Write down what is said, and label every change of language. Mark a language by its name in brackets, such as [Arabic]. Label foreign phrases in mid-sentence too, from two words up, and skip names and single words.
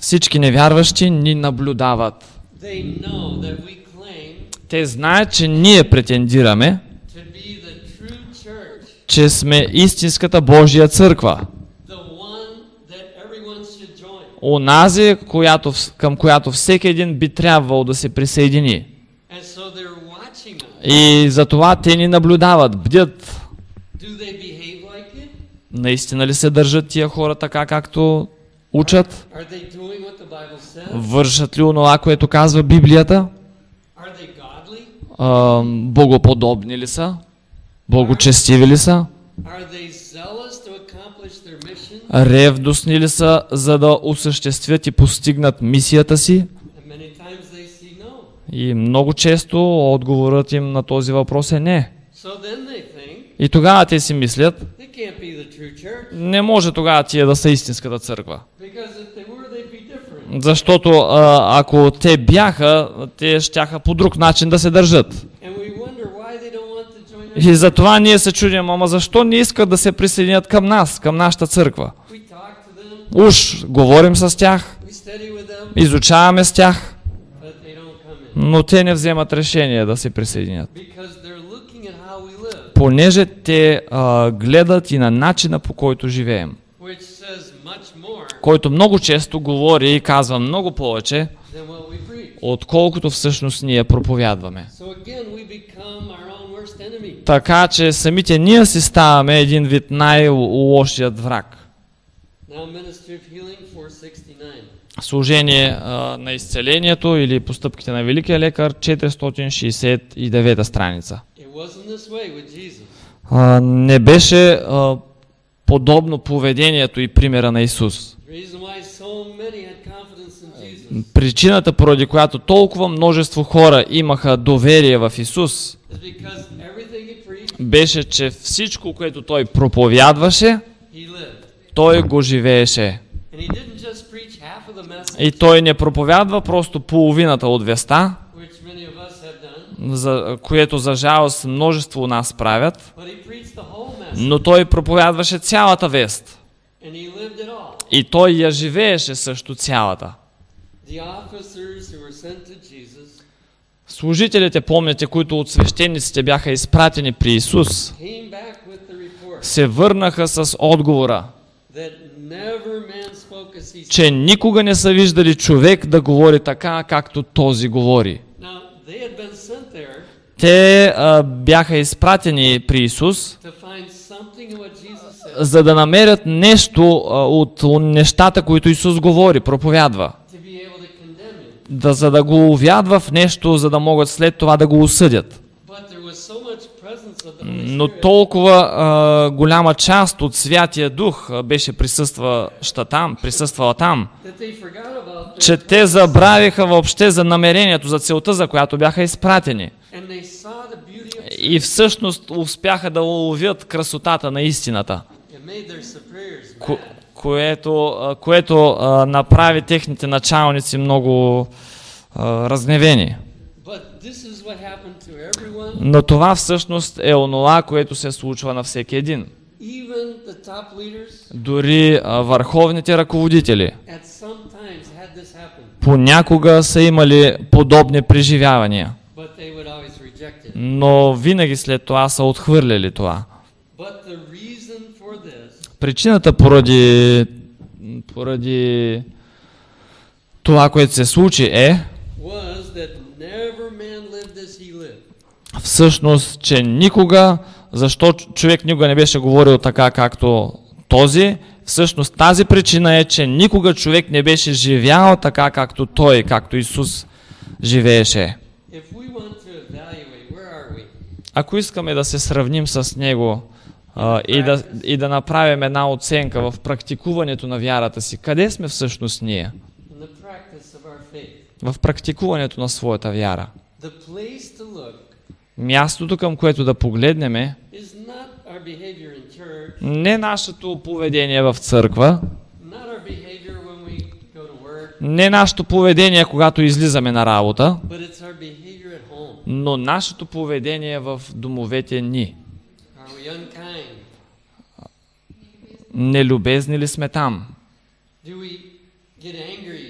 [Bulgarian] Всички невярващи ни наблюдават. [English] They know that we claim [Bulgarian] Те знаят, че ние претендираме, [English] to be the true church, [Bulgarian] че сме истинската Божия църква. [English] the one that everyone should join. [Bulgarian] Онази, към която всеки един би трябвало да се присъедини. [English] And so they're watching us. [Bulgarian] И затова те ни наблюдават, бдят. [English] Do they behave like it? [Bulgarian] Наистина ли се държат тия хора така, както учат? [English] Are they doing what the Bible says? [Bulgarian] Вършат ли онова, което казва Библията? [English] Are they godly? [Bulgarian] Богоподобни ли са? Богочестиви ли са? [English] Are they zealous to accomplish their mission? [Bulgarian] Ревностни ли са, за да осъществят и постигнат мисията си? [English] And many times they see no. [Bulgarian] И много често отговорът им на този въпрос е не. [English] So then they think [Bulgarian] И тогава те си мислят, [English] they can't be the true church [Bulgarian] не може тогава тия да са истинската църква. [English] because if they were, they'd be different. [Bulgarian] Защото ако те бяха, те щяха по друг начин да се държат. [English] And we wonder why they don't want to join us. [Bulgarian] И затова ние се чудим, ама защо не искат да се присъединят към нас, към нашата църква? [English] We talk to them, [Bulgarian] Уж говорим с тях, [English] we study with them, [Bulgarian] изучаваме с тях, [English] but they don't come in [Bulgarian] но те не вземат решение да се присъединят. [English] because they're looking at how we live, [Bulgarian] Понеже те гледат и на начина, по който живеем, [English] which says much more [Bulgarian] който много често говори и казва много повече, [English] than what we preach. [Bulgarian] отколкото всъщност ние проповядваме. [English] So again, we become our own worst enemy. [Bulgarian] Така че самите ние си ставаме един вид най-лошият враг. [English] Now, Ministry of Healing 469. [Bulgarian] Служение на изцелението или постъпките на Великия лекар, 469 страница. [English] It wasn't this way with Jesus. [Bulgarian] Не беше подобно поведението и примера на Исус. [English] The reason why so many had confidence in Jesus [Bulgarian] Причината, поради която толкова множество хора имаха доверие в Исус, [English] is because everything he preached, [Bulgarian] беше, че всичко, което Той проповядваше, [English] he lived. [Bulgarian] Той го живееше. [English] And he didn't just preach half of the message, [Bulgarian] И Той не проповядва просто половината от веста, [English] which many of us have done, [Bulgarian] за което за жалост множество от нас правят, [English] but he preached the whole message. [Bulgarian] но Той проповядваше цялата вест. [English] And he lived it all. [Bulgarian] И Той я живееше също цялата. [English] The officers who were sent to Jesus [Bulgarian] Служителите, помните, които от свещениците бяха изпратени при Исус, [English] came back with the report [Bulgarian] се върнаха с отговора, [English] that never man spoke as he [Bulgarian] че никога не са виждали човек да говори така, както този говори. [English] Now, they had been sent there [Bulgarian] Те бяха изпратени при Исус, [English] to find something of what Jesus said, [Bulgarian] за да намерят нещо от нещата, които Исус говори, проповядва. [English] to be able to condemn him. [Bulgarian] За да го увядва в нещо, за да могат след това да го осъдят. [English] But there was so much presence of the Holy [Bulgarian] Но [English] Spirit [Bulgarian] толкова голяма част от Святия Дух беше присъствала там, [English] that they forgot about [Bulgarian] че [English] their [Bulgarian] те забравиха въобще за намерението, за целта, за която бяха изпратени. [English] and they saw the beauty of [Bulgarian] И всъщност успяха да уловят красотата на истината, [English] it made their superiors mad. [Bulgarian] което направи техните началници много разгневени. [English] But this is what happened to everyone, [Bulgarian] Но това всъщност е онова, което се случва на всеки един. [English] even the top leaders [Bulgarian] Дори върховните ръководители [English] at some times had this happen, [Bulgarian] понякога са имали подобни преживявания, [English] but they would always reject it. [Bulgarian] но винаги след това са отхвърляли това. [English] But the reason for this [Bulgarian] Причината поради това, което се случи [English] was that never man lived as he lived. [Bulgarian] всъщност, че никога, защо човек никога не беше говорил така, както този, всъщност тази причина е, че никога човек не беше живял така, както той, както Исус живееше. [English] If we want to evaluate, where are we? [Bulgarian] Ако искаме да се сравним с Него и да направим една оценка в практикуването на вярата си, къде сме всъщност ние? [English] In the practice of our faith. [Bulgarian] В практикуването на своята вяра. [English] The place to look [Bulgarian] Мястото, към което да погледнем, [English] is not our behavior in church, [Bulgarian] не нашето поведение в църква, [English] not our behavior when we go to work, [Bulgarian] не нашето поведение, когато излизаме на работа, [English] but it's our behavior at home. [Bulgarian] но нашето поведение в домовете ни. [English] Are we unkind? [Bulgarian] Нелюбезни ли сме там? [English] Do we get angry?